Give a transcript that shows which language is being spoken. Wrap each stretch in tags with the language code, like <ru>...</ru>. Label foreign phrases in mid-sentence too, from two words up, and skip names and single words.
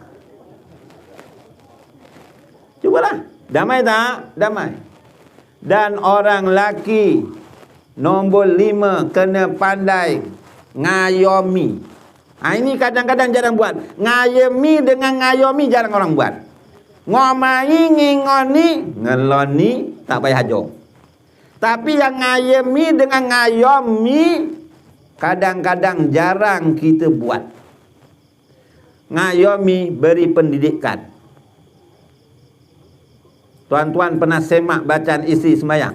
<ms>Cubalah. Damai tak? Damai. Dan orang laki nombor 5 kena pandai ngayomi. Ini kadang-kadang jarang buat. Ngayomi dengan ngayomi jarang orang buat.</ms> <jv>Ngomai, ngingoni, ngeloni,</jv> <ms>tak payah hajo. Tapi yang ngayomi dengan ngayomi kadang-kadang jarang kita buat. Ngayomi beri pendidikan. Tuan-tuan pernah semak bacaan isi sembahyang?</ms>